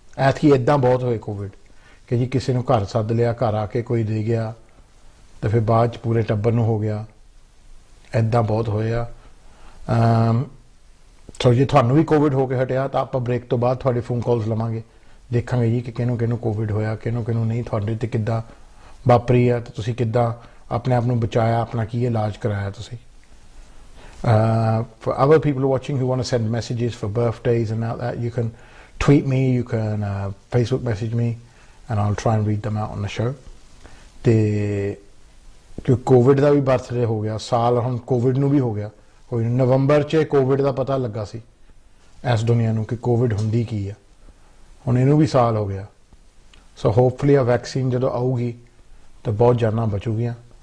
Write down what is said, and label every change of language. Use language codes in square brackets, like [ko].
[pa] ਐਤਕੀ ਇੱਦਾਂ ਬਹੁਤ ਹੋਏ ਕੋਵਿਡ ਕਿ ਜੀ ਕਿਸੇ ਨੂੰ ਘਰ ਸੱਦ ਲਿਆ, ਘਰ ਆ ਕੇ ਕੋਈ ਦੇ ਗਿਆ ਤੇ ਫਿਰ ਬਾਅਦ 'ਚ ਪੂਰੇ ਟੱਬਰ ਨੂੰ ਹੋ ਗਿਆ, ਇੱਦਾਂ ਬਹੁਤ ਹੋਏ ਆ। ਸੋ ਜੇ ਤੁਹਾਨੂੰ ਵੀ ਕੋਵਿਡ ਹੋ ਕੇ ਹਟਿਆ ਤਾਂ ਆਪਾਂ ਬ੍ਰੇਕ ਤੋਂ ਬਾਅਦ ਤੁਹਾਡੇ ਫੋਨ ਕਾਲਸ ਲਵਾਂਗੇ, ਦੇਖਾਂਗੇ ਜੀ ਕਿ ਕਿਹਨੂੰ ਕੋਵਿਡ ਹੋਇਆ ਕਿਹਨੂੰ ਨਹੀਂ, ਤੁਹਾਡੇ ਤੇ ਕਿੱਦਾਂ ਵਾਪਰੀ ਆ ਤੇ ਤੁਸੀਂ ਕਿੱਦਾਂ ਆਪਣੇ ਆਪ ਨੂੰ ਬਚਾਇਆ, ਆਪਣਾ ਕੀ ਇਲਾਜ ਕਰਾਇਆ ਤੁਸੀਂ। [en] For other people watching who want to send messages for birthdays and all that, you can tweet me, you can Facebook message me and I'll try and read them out on the show. [pa] ਤੇ ਕਿ Covid ਦਾ ਵੀ birthday ਹੋ ਗਿਆ, ਸਾਲ ਹੁਣ Covid ਨੂੰ ਵੀ ਹੋ ਗਿਆ, ਕੋਈ ਨਵੰਬਰ 'ਚ ਕੋਵਿਡ ਦਾ ਪਤਾ ਲੱਗਾ ਸੀ ਇਸ ਦੁਨੀਆ ਨੂੰ ਕਿ ਕੋਵਿਡ ਹੁੰਦੀ ਕੀ ਆ, ਹੁਣ ਇਹਨੂੰ ਵੀ ਸਾਲ ਹੋ ਗਿਆ। ਸੋ ਹੋਪਫੁਲੀ ਆ ਵੈਕਸੀਨ ਜਦੋਂ ਆਊਗੀ ਤਾਂ ਬਹੁਤ ਜਾਨਾਂ ਬਚੂਗੀਆਂ।